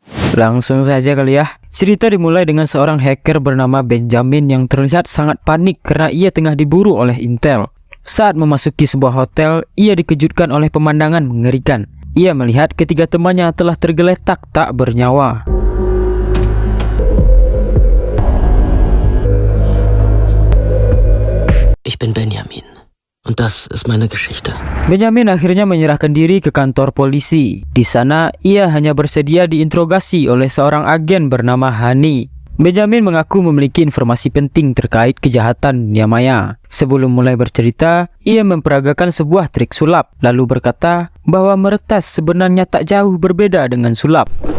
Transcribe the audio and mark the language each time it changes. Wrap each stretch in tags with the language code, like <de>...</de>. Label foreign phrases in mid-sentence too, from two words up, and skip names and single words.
<id>Langsung saja kali ya. Cerita dimulai dengan seorang hacker bernama Benjamin yang terlihat sangat panik karena ia tengah diburu oleh Intel. Saat memasuki sebuah hotel, ia dikejutkan oleh pemandangan mengerikan. Ia melihat ketiga temannya telah tergeletak tak bernyawa.</id> <de>Ich bin Benjamin. Und das ist meine Geschichte.</de> <id>Benjamin akhirnya menyerahkan diri ke kantor polisi. Di sana, ia hanya bersedia diinterogasi oleh seorang agen bernama Hani. Benjamin mengaku memiliki informasi penting terkait kejahatan dunia maya. Sebelum mulai bercerita, ia memperagakan sebuah trik sulap, lalu berkata bahwa meretas sebenarnya tak jauh berbeda dengan sulap.</id>